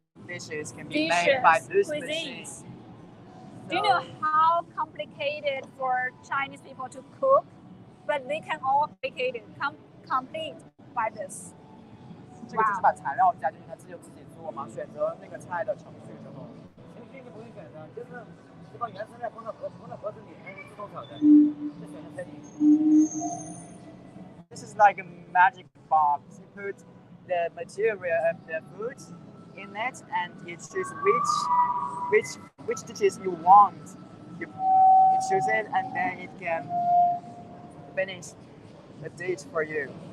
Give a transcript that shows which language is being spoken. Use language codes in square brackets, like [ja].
[en] dishes can be made by this cuisines. machine. Do you know how complicated for Chinese people to cook? But they can all complete by this. [zh] 这个就是把材料加进去，它自己做嘛，选择那个菜的程序之后。程序你不用选择，就是把原材料放到盒子里，它会自动炒的，就选择菜品。 [en] This is like a magic box. You put the material of the food in it, and you choose which dishes you want. You choose it, and then it can finish the dish for you.